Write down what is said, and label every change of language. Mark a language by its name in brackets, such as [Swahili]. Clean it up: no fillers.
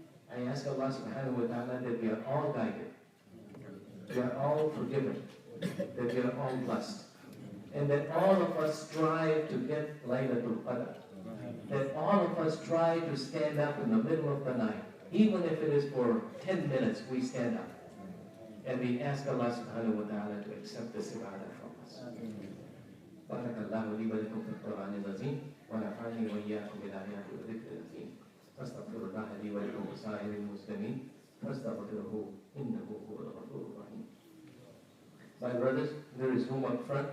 [English] I ask Allah subhanahu wa ta'ala that we are all guided, we are all forgiven, that we are all blessed, and that all of us strive to get Laylatul Qadr, that all of us try to stand up in the middle of the night, even if it is for 10 minutes, we stand up. And we ask Allah subhanahu wa ta'ala to accept this ibadah from us. [Arabic] بارك الله لي ولكم في القرآن العظيم ونفعني وإياكم بالآيات والذكر الحكيم فاستغفر الله لي ولكم وسائر المسلمين فاستغفروه إنه هو الغفور الرحيم. [English] My brothers, there is room up front.